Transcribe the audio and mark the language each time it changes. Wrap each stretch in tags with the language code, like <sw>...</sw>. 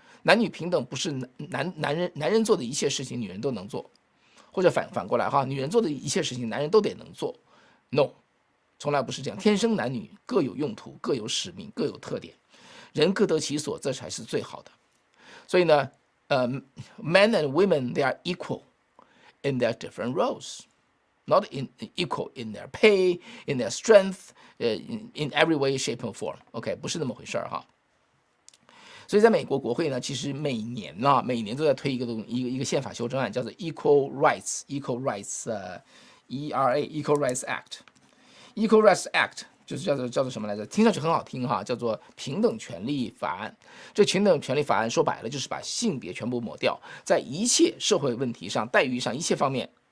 <zh>男女平等不是男人做的一切事情女人都能做，或者反过来哈，女人做的一切事情男人都得能做。 No， 从来不是这样，天生男女各有用途，各有使命，各有特点，人各得其所，这才是最好的。所以呢，</zh> <en>men and women they are equal in their different roles。Not equal in their pay, in their strength, in every way, shape and form.</en> <zh>OK， 不是那么回事哈。所以在美国国会呢，其实每年都在推一个宪法修正案，叫做 Equal Rights，Equal Rights，Equal Rights Act。Equal Rights Act 就是叫做什么来着？听上去很好听哈，叫做平等权利法案。这平等权利法案说白了就是把性别全部抹掉，在一切社会问题上、待遇上一切方面。</zh>